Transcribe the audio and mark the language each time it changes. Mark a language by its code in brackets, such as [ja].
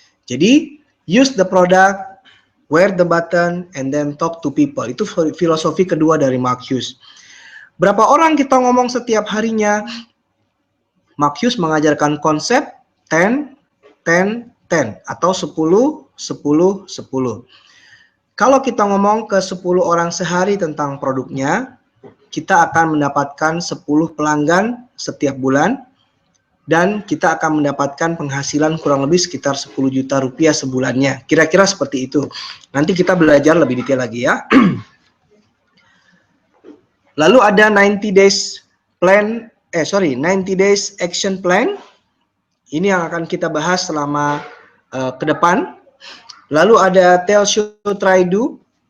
[en] Jadi use the product, wear the button, and then talk to people. [id] Itu filosofi kedua dari Mark Hughes. Berapa orang kita ngomong setiap harinya? Mark Hughes mengajarkan konsep 10, 10, 10 atau 10, 10, 10. Kalau kita ngomong ke 10 orang sehari tentang produknya, kita akan mendapatkan 10 pelanggan setiap bulan, dan kita akan mendapatkan penghasilan kurang lebih sekitar 10 juta rupiah sebulannya. Kira-kira seperti itu. Nanti kita belajar lebih detail lagi ya. Lalu ada 90 days plan, 90 days action plan. Ini yang akan kita bahas selama ke depan. Lalu ada tell, show, try, do.